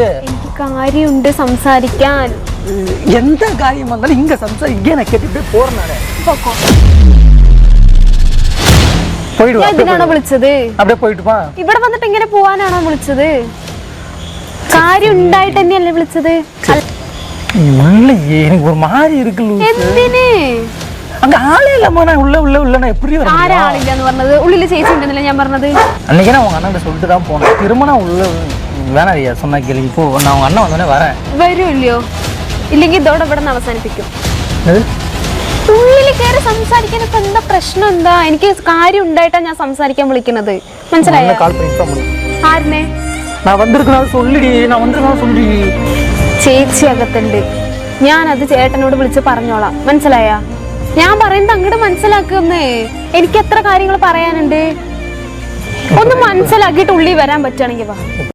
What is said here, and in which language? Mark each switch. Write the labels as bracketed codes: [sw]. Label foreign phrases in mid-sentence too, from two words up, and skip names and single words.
[ml] എനിക്ക് കാര്യമുണ്ട് സംസാരിക്കാൻ. എന്താ കാര്യം വന്നാലും ഇങ്ങ സംസാരിക്കാൻ കേട്ടിട്ട് പോർന്നാണ് ഞാൻ ഇതിനാണോ വിളിച്ചത്? അവിടെ പോയിട്ട് വാ. ഇവിടെ വന്നിട്ട് ഇങ്ങനെ പോവാനാണോ വിളിച്ചത്? കാര്യം ഉണ്ടായിട്ട് തന്നെയല്ലേ വിളിച്ചത്? [ta] எனக்கு ஒரு மாதிரி இருக்கு [ml] എന്തിന്? [ta] அங்க ஆளே இல்லம்மா, நான் உள்ள உள்ள உள்ளனா எப்படி வர? [ml] ആരാ ആളില്ലെന്ന് പറഞ്ഞത്? ഉള്ളിൽ ചേച്ചി ഉണ്ടെന്നല്ലേ ഞാൻ പറഞ്ഞത്. [ta] அன்னைக்கு நான் உங்க அண்ணன் சொல்லிட்டு தான் போனேன். திரும்ப நான் உள்ள வேணாம் ஐயா சொன்னா கேளு. இப்போ நான் உங்க அண்ணன் வந்தோடனே வரேன். [ml] വരുമല്ലോ? ഇല്ലെങ്കിൽ ഇതോടെ ഇവിടെ നിന്ന് അവസാനിപ്പിക്കും. [ta] என்னது? [ml] ഉള്ളിൽ കയറി സംസാരിക്കാൻ ഇപ്പൊ എന്താ പ്രശ്നം? എന്താ? എനിക്ക് കാര്യം ഉണ്ടായിട്ടാ ഞാൻ സംസാരിക്കാൻ വിളിക്കുന്നത്, മനസ്സിലായോ? [ta] கால் பண்ணி இன்ஃபார்ம் பண்ணு. [ml] ആരിനെ? [ta] நான் வந்திருக்கனால சொல்லிடி, நான் வந்திருக்கனால சொல்லிடி. [ml] ചേച്ചി അകത്തുണ്ട്, ഞാനത് ചേട്ടനോട് വിളിച്ച് പറഞ്ഞോളാം, മനസ്സിലായ? ഞാൻ പറയുന്നത് അങ്ങോട്ട് മനസ്സിലാക്കുന്നേ. എനിക്ക് എത്ര കാര്യങ്ങൾ പറയാനുണ്ട്. ഒന്ന് മനസ്സിലാക്കിയിട്ട് ഉള്ളിൽ വരാൻ പറ്റുകയാണെങ്കിൽ വാ.